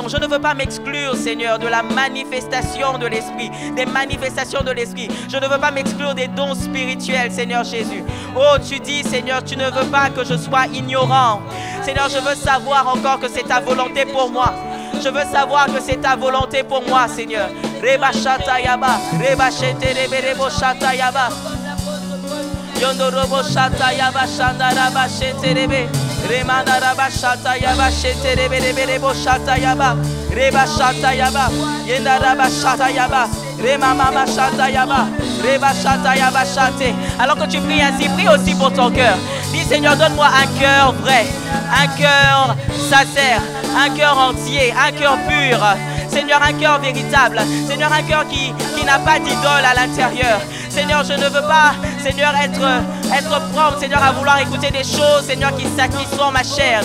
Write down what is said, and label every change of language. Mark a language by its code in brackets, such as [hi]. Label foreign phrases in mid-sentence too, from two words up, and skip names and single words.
[fr] Je ne veux pas m'exclure, Seigneur, de la manifestation de l'Esprit, des manifestations de l'Esprit. Je ne veux pas m'exclure des dons spirituels, Seigneur Jésus. Oh, tu dis, Seigneur, tu ne veux pas que je sois ignorant. Seigneur, je veux savoir encore que c'est ta volonté pour moi. Je veux savoir que c'est ta volonté pour moi, Seigneur. Reba shata yaba, reba shete rebo shata yaba. Yondorobo shata yaba, shandaraba shete rebe. Remandaraba shata yaba, shete rebo shata yaba. Reba shata yaba, yendaraba shata yaba. Remamama shata yaba, reba shata yaba shate. Alors que tu pries ainsi, prie aussi pour ton cœur. Dis, Seigneur, donne-moi un cœur vrai, un cœur sincère, un cœur entier, un cœur pur. Seigneur, un cœur véritable. Seigneur, un cœur qui n'a pas d'idole à l'intérieur. Seigneur, je ne veux pas, Seigneur, être propre, Seigneur, à vouloir écouter des choses, Seigneur, qui satisfont ma chair.